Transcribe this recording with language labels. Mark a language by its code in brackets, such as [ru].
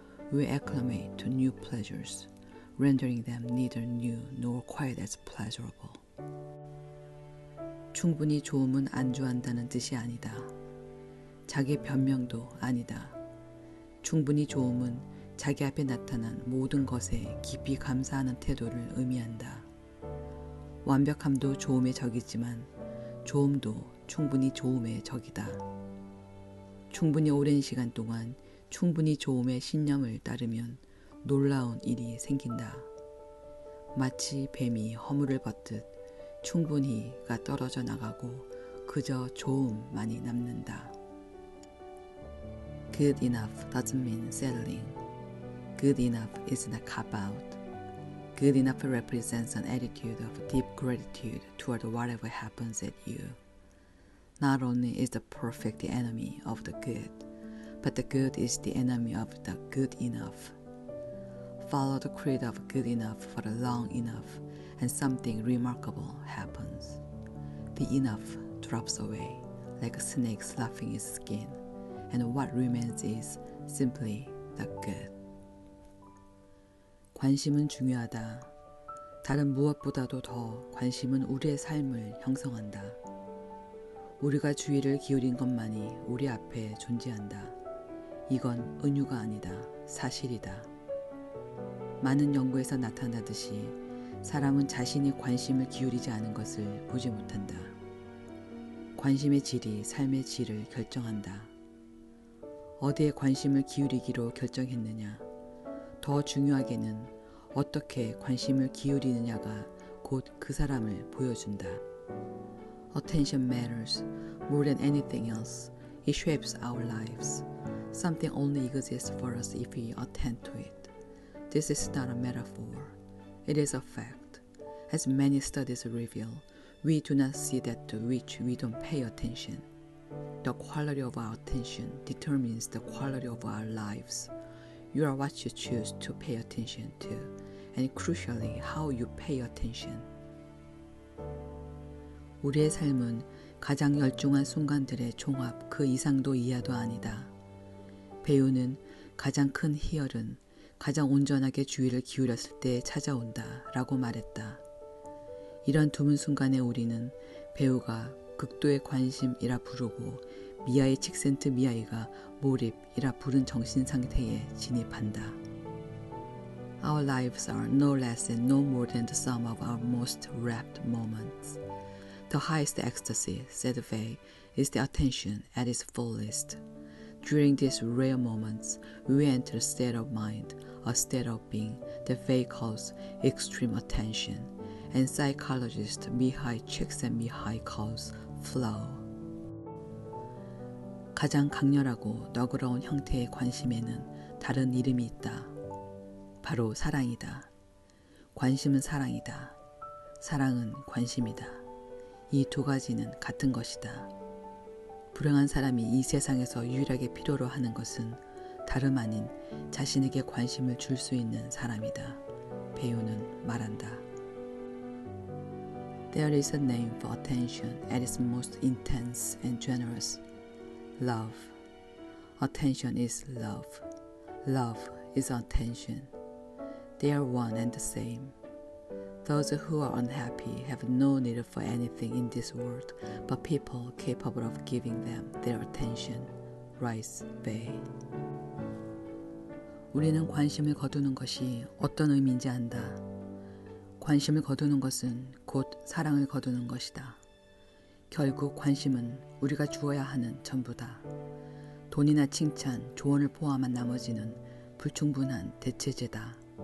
[en] We acclimate to new pleasures, rendering them neither new nor quite as pleasurable. [ko] 충분히 좋음은 안주한다는 뜻이 아니다. 자기 변명도 아니다. 충분히 좋음은 자기 앞에 나타난 모든 것에 깊이 감사하는 태도를 의미한다. 완벽함도 좋음의 적이지만 좋음도 충분히 좋음의 적이다. 충분히 오랜 시간 동안 충분히 좋음의 신념을 따르면 놀라운 일이 생긴다. 마치 뱀이 허물을 벗듯 충분히가 떨어져 나가고 그저 좋음만이 남는다. [en] Good enough doesn't mean settling. Good enough isn't a cop-out. Good enough represents an attitude of deep gratitude toward whatever happens at you. Not only is the perfect the enemy of the good, but the good is the enemy of the good enough. Follow the creed of good enough for long enough, and something remarkable happens. The enough drops away, like a snake sloughing its skin, and what remains is simply the good. [ko] 관심은 중요하다. 다른 무엇보다도 더 관심은 우리의 삶을 형성한다. 우리가 주의를 기울인 것만이 우리 앞에 존재한다. 이건 은유가 아니다. 사실이다. 많은 연구에서 나타나듯이 사람은 자신이 관심을 기울이지 않은 것을 보지 못한다. 관심의 질이 삶의 질을 결정한다. 어디에 관심을 기울이기로 결정했느냐, 더 중요하게는 어떻게 관심을 기울이느냐가 곧 그 사람을 보여준다. [en] Attention matters more than anything else. It shapes our lives. Something only exists for us if we attend to it. This is not a metaphor. It is a fact. As many studies reveal, we do not see that to which we don't pay attention. The quality of our attention determines the quality of our lives. You are what you choose to pay attention to, and crucially, how you pay attention. [ko] 우리의 삶은 가장 열중한 순간들의 종합 그 이상도 이하도 아니다. 배우는 가장 큰 희열은 가장 온전하게 주의를 기울였을 때 찾아온다 라고 말했다. 이런 드문 순간에 우리는 배우가 극도의 관심이라 부르고 미아의 칙센트 미아이가 몰입이라 부른 정신 상태에 진입한다. [en] Our lives are no less and no more than the sum of our most rapt moments. The highest ecstasy, said Faye, is the attention at its fullest. During these rare moments, we enter a state of mind, a state of being that Faye calls extreme attention, and psychologist Mihai Csikszentmihalyi calls flow. [ko] 가장 강렬하고 너그러운 형태의 관심에는 다른 이름이 있다. 바로 사랑이다. 관심은 사랑이다. 사랑은 관심이다. 이 두 가지는 같은 것이다. 불행한 사람이 이 세상에서 유일하게 필요로 하는 것은 다름 아닌 자신에게 관심을 줄 수 있는 사람이다. 배우는 말한다. [en] There is a name for attention at its most intense and generous. Love. Attention is love. Love is attention. They are one and the same. Those who are unhappy have no need for anything in this world but people capable of giving them their attention. Rice Bay. [ko] 우리는 관심을 거두는 것이 어떤 의미인지 안다. 관심을 거두는 것은 곧 사랑을 거두는 것이다. 결국 관심은 우리가 주어야 하는 전부다. 돈이나 칭찬, 조언을 포함한 나머지는 불충분한 대체제다.